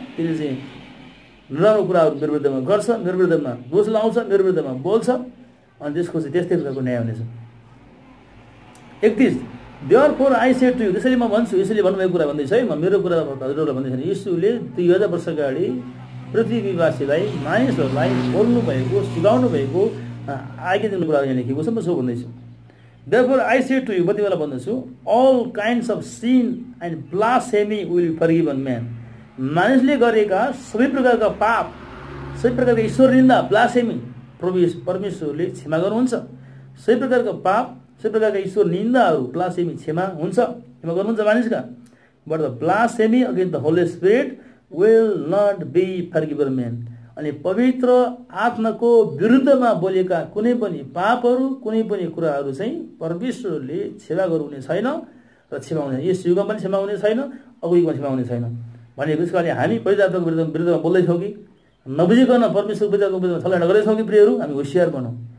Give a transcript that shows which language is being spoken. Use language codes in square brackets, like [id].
[ne] त्यसले चाहिँ नराम्रो कुराहरू मेरो विरुद्धमा गर्छ, मेरो विरुद्धमा दोष लाउँछ, मेरो विरुद्धमा बोल्छ, अनि त्यसको चाहिँ त्यस्तै प्रकारको न्याय हुनेछ। 31 [en] Therefore I say to you, [ne] त्यसैले म भन्छु, यसैले भन्नुभएको कुरा भन्दैछ है, म मेरो कुरा हजुरहरूलाई भन्दैछ। यसुले 2000 वर्ष अगाडि पृथ्वीवासीलाई, मानिसहरूलाई बोल्नु भएको, सिकाउनु भएको, आज्ञा दिनु कुरा यहाँ लेखेको छ। म सो भन्दैछु, [en] Therefore I say to you, [ne] कति बेला भन्दैछु, [en] all kinds of sin and blasphemy will be forgiven man. [ne] मानिसले गरेका सबै प्रकारका पाप, सबै प्रकारका ईश्वर निन्दा, ब्लासेमी, परमेश्वरले क्षमा गर्नुहुन्छ। सबै प्रकारका पाप, सबै प्रकारका ईश्वर निन्दाहरू, ब्लासेमी क्षमा गर्नुहुन्छ मानिसका। [en] But the blasphemy against the holy spirit will not be forgiven men. [ne] अनि पवित्र आत्माको विरुद्धमा बोलेका कुनै पनि पापहरू, कुनै पनि कुराहरू चाहिँ परमेश्वरले क्षमा गर्नुहुने छैन र क्षमा हुने, यस युगमा पनि क्षमा हुने छैन, अघि युगमा क्षमा हुने छैन भनेको। यसकारणले हामी पवित्र आत्माको विरुद्धमा बोल्दैछौँ कि नबुझिकन परमेश्वरको पवित्र आत्माको विरुद्धमा छलफल गर्दैछौँ कि प्रियहरू, हामी होसियार बनौँ।